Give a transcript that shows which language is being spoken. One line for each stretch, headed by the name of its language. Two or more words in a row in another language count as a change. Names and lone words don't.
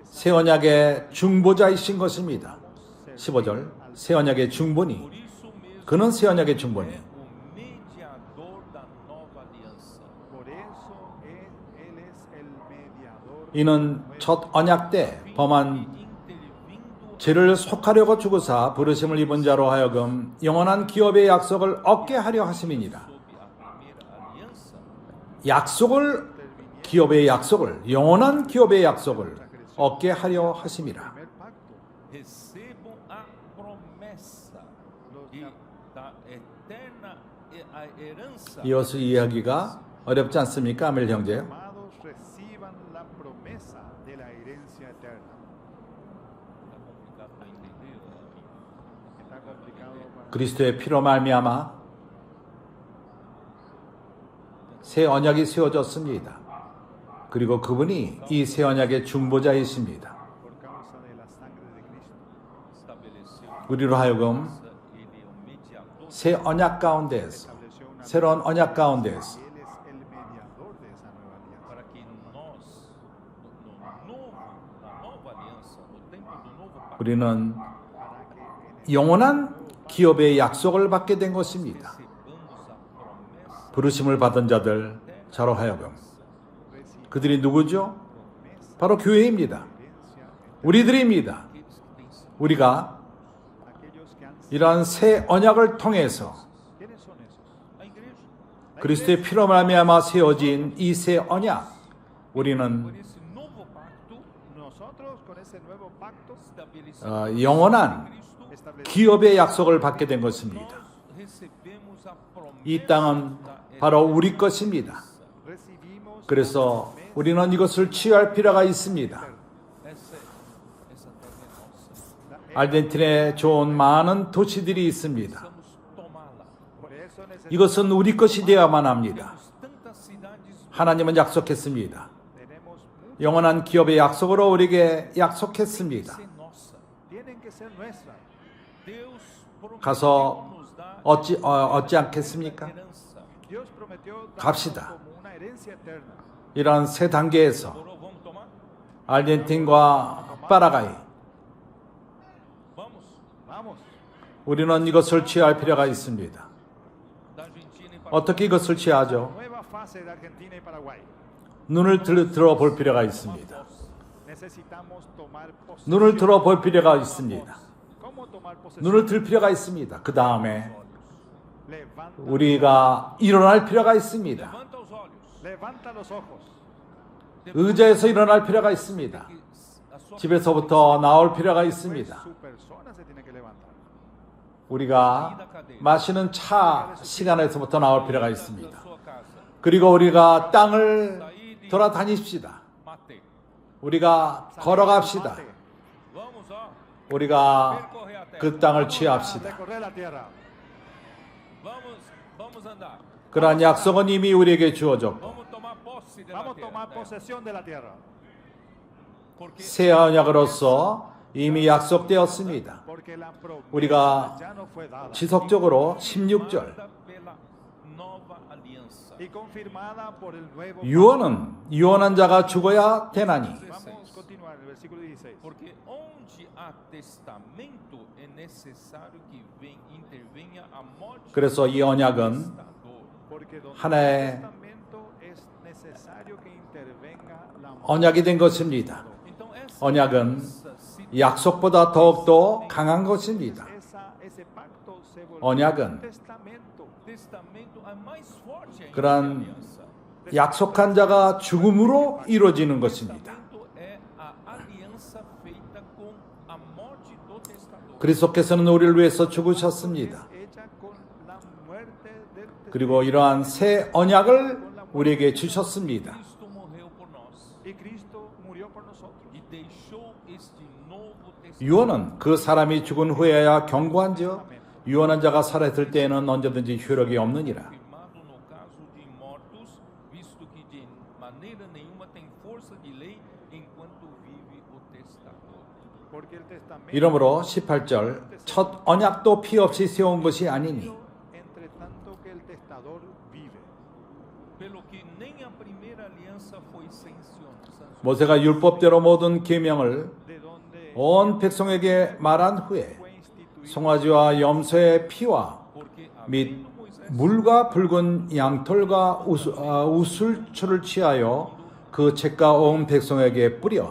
Korean: 새 언약의 중보자이신 것입니다. 15절 새 언약의 중보니
Portuguese: Por isso mesmo
Korean: 그는 새 언약의 중보니
Portuguese: é o mediador da nova aliança.
Spanish: por eso él es el mediador
Korean: 이는 첫 언약 때 범한
Portuguese: Intervindo
Korean: 죄를 속하려고 죽으사 부르심을 입은 자로 하여금 영원한 기업의 약속을 얻게 하려 하심이니라.
Portuguese: sob a primeira aliança,
Korean: 약속을 기업의 약속을 영원한 기업의 약속을 얻게 하려 하심이라.
Spanish: primer pacto
Portuguese: recebam a promessa e da eterna a herança.
Korean: 이것을 이해하기가 어렵지 않습니까, 아멜 형제?
Spanish: amados reciban la promesa de la herencia eterna.
Portuguese: Está complicado para entender. Está complicado para
Korean: 그리스도의 피로 말미암아 새 언약이 세워졌습니다. 그리고 그분이 이 새 언약의 중보자이십니다.
Spanish: por causa de la sangre de Cristo.
Portuguese: Estabeleceu
Korean: 우리로 하여금
Portuguese: ele é o mediador.
Korean: 새 언약 가운데에서
Spanish: Estableció una
Korean: 새로운 언약 가운데에서
Spanish: Él es el mediador de esa nueva alianza.
Portuguese: Para que nós, na nova aliança, no tempo do novo pacto,
Korean: 우리는
Spanish: Para que en
Korean: 영원한 기업의 약속을 받게 된 것입니다.
Portuguese: recebamos a promessa
Korean: 부르심을 받은 자들 자로 하여금
Spanish: reciban
Korean: 그들이 누구죠?
Spanish: promesa
Korean: 바로 교회입니다.
Spanish: herencia eterna.
Korean: 우리들입니다.
Portuguese: aqueles que têm sido
Korean: 우리가
Spanish: Aquellos que han sido,
Korean: 이러한 새 언약을 통해서
Spanish: ¿quiénes son esos?
Portuguese: a igreja.
Korean: 그리스도의 피로 말미암아 세워진 이 새 언약 우리는
Portuguese: Por esse novo pacto
Spanish: Nosotros con ese nuevo pacto
Portuguese: estabelecido
Korean: 영원한
Portuguese: por Cristo,
Spanish: establecimos
Korean: 기업의 약속을 받게 된 것입니다.
Portuguese: nós recebemos a promessa
Korean: 이 땅은
Portuguese: da
Korean: 바로 우리 것입니다.
Spanish: recibimos
Korean: 그래서 우리는 이것을 취할 필요가 있습니다.
Portuguese: essa terra é nossa.
Korean: 아르헨티나에 좋은 많은 도시들이 있습니다.
Portuguese: Precisamos tomá-la.
Spanish: por eso necesitamos
Korean: 이것은 우리 것이 되어야만 합니다.
Portuguese: Temos tantas cidades,
Korean: 하나님은 약속했습니다.
Spanish: tenemos mucho,
Korean: 영원한 기업의 약속으로 우리에게 약속했습니다.
Portuguese: ser nossa.
Spanish: tienen que ser nuestras.
Portuguese: Deus
Korean: 가서
Portuguese: prometeu nos dar
Korean: 얻지 않겠습니까?
Portuguese: herança.
Spanish: Dios prometió darnos
Korean: 갑시다.
Spanish: como una herencia eterna.
Korean: 이러한 세 단계에서
Portuguese: Morou, vamos tomar?
Korean: 아르헨틴과 파라과이
Portuguese: Vamos. Vamos,
Korean: 우리는 이것을 취할 필요가 있습니다.
Portuguese: Da Argentina e para
Korean: 어떻게 이것을 취하죠?
Spanish: nueva fase de Argentina y Paraguay.
Korean: 눈을 들어볼 필요가 있습니다.
Spanish: necesitamos tomar
Korean: 눈을
Spanish: posesión.
Korean: 들어 볼 필요가 있습니다.
Spanish: ¿Cómo tomar posesión?
Korean: 눈을 들 필요가 있습니다. 그 다음에
Portuguese: Levanta,
Korean: 우리가 일어날 필요가 있습니다.
Portuguese: Levanta os olhos.
Spanish: levanta los ojos.
Korean: 의자에서 일어날 필요가 있습니다.
Portuguese: Que a sua
Korean: 집에서부터 나올 필요가
Spanish: Pues
Korean: 있습니다.
Spanish: su persona se tiene que levantar.
Korean: 우리가 마시는 차 시간에서부터 나올 필요가
Portuguese: da
Korean: 있습니다.
Portuguese: sua casa.
Korean: 그리고 우리가 땅을 돌아다니십시다.
Spanish: Mate.
Korean: 우리가 걸어갑시다.
Portuguese: Vamos, ó.
Korean: 우리가
Portuguese: Percorrer a terra.
Korean: 그 땅을
Portuguese: A
Korean: 취합시다.
Spanish: recorrer la tierra.
Portuguese: Vamos andar.
Korean: 그러한 약속은 이미 우리에게 주어졌고
Portuguese: Vamos tomar posse da
Spanish: Vamos a
Portuguese: terra.
Spanish: tomar posesión de la tierra.
Portuguese: Porque
Korean: 새 언약으로서 이미 약속되었습니다.
Spanish: Porque la promesa
Korean: 우리가
Spanish: ya no fue dada.
Korean: 지속적으로 16절
Portuguese: firmada pela nova aliança.
Spanish: Y confirmada por el nuevo.
Korean: 유언은 유언한 자가 죽어야 되나니
Spanish: Vamos a continuar el versículo 16.
Portuguese: Porque onde há testamento é necessário que intervenha a morte
Korean: 그래서 이 언약은
Portuguese: do testador.
Spanish: Porque donde
Korean: 하나의
Spanish: hay testamento es necesario que intervenga la muerte.
Korean: 언약이 된 것입니다.
Portuguese: Então essa
Korean: 언약은
Portuguese: aliança se
Korean: 약속보다 더욱더 강한 것입니다.
Spanish: Ese pacto se volvió
Korean: 언약은
Spanish: un testamento.
Portuguese: testamento é mais forte ainda
Korean: 그러한
Portuguese: que a aliança.
Korean: 약속한 자가 죽음으로 이루어지는 것입니다.
Portuguese: Testamento é a aliança feita com a morte do testador.
Korean: 그리스도께서는 우리를 위해서 죽으셨습니다.
Spanish: Es hecha con la muerte del
Korean: 그리고 이러한 새 언약을 우리에게 주셨습니다.
Portuguese: Cristo morreu por nós
Spanish: y Cristo murió por nosotros.
Portuguese: e deixou este novo testamento.
Korean: 유언은 그 사람이 죽은 후에야 경고한지요 유언한 자가 살아있을 때에는 언제든지 효력이 없느니라.
Portuguese: Firmado no caso de mortos, visto que de maneira nenhuma tem força de lei enquanto vive o testador.
Spanish: Porque el testamento
Korean: 이러므로 18절 첫 언약도 피 없이 세운 것이 아니니
Spanish: entre tanto que el testador vive.
Portuguese: Pelo que nem a primeira aliança foi sancionada.
Korean: 모세가 율법대로 모든 계명을
Spanish: De donde
Korean: 온 백성에게 말한 후에
Spanish: fue instituido
Korean: 송아지와 염소의 피와
Spanish: Porque
Korean: 및
Portuguese: havendo Moisés
Korean: 물과 붉은 양털과 우슬초를 취하여 그 책과 온 백성에게 뿌려